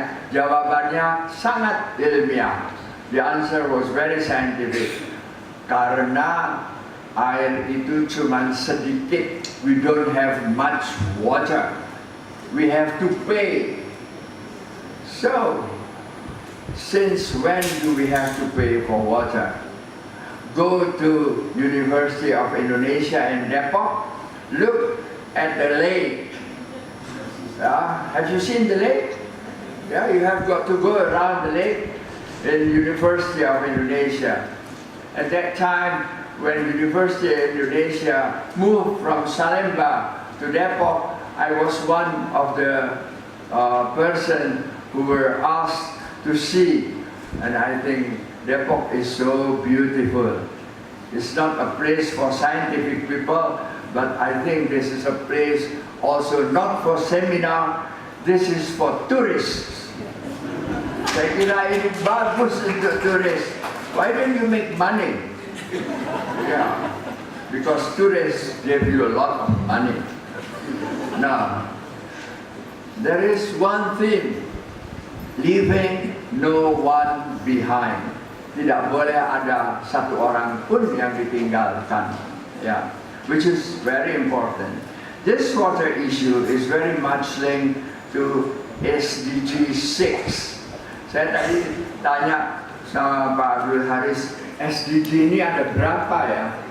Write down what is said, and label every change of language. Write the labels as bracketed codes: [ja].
[id] Jawabannya sangat ilmiah. [en] The answer was very scientific. [id] Karena air itu cuma sedikit. [en] We don't have much water. We have to pay. So, since when do we have to pay for water? Go to University of Indonesia in Depok. Look at the lake. Have you seen the lake? Yeah, you have got to go around the lake in University of Indonesia. At that time, when University of Indonesia moved from Salemba to Depok, I was one of the person who were asked to see, and I think Depok is so beautiful. It's not a place for scientific people, but I think this is a place also not for seminar, this is for tourists. [id] Saya kira ini bagus untuk turis. [en] Why don't you make money? Yeah, because tourists give you a lot of money. Now, there is one thing, leaving no one behind. [id] tidak boleh ada satu orang pun yang ditinggalkan, ya, [en] which is very important. This water issue is very much linked to SDG 6. [id] Saya tadi tanya sama Pak Abdul Haris, SDG ini ada berapa ya?